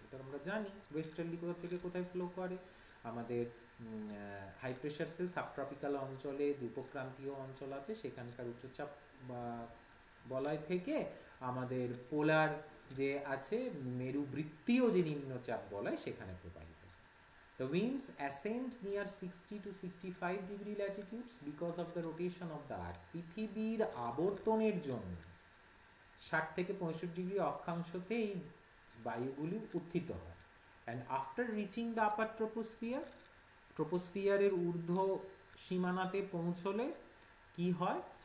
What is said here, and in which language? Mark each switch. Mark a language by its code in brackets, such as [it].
[bn] এটা আমরা জানি ওয়েস্টার্লি কোথা থেকে কোথায় ফ্লো করে। আমাদের হাই প্রেশার সেল সাবট্রপিক্যাল অঞ্চলে যে উপক্রান্তীয় অঞ্চল আছে সেখানকার উচ্চচাপ বলয় থেকে আমাদের পোলার যে আছে মেরুবৃত্তীয় যে নিম্নচাপ বলয় সেখানে প্রবাহিত। [en] The winds ascend near 60 to 65 degree latitudes because of the rotation of the earth. [bn] পৃথিবীর আবর্তনের জন্য 60 থেকে 65 ডিগ্রি অক্ষাংশতে এই বায়ুগুলি উত্থিত হয়। [en] And after reaching the upper troposphere, [bn] ট্রোপোস্ফিয়ারের ঊর্ধ্ব সীমানাতে পৌঁছলে কি হয়?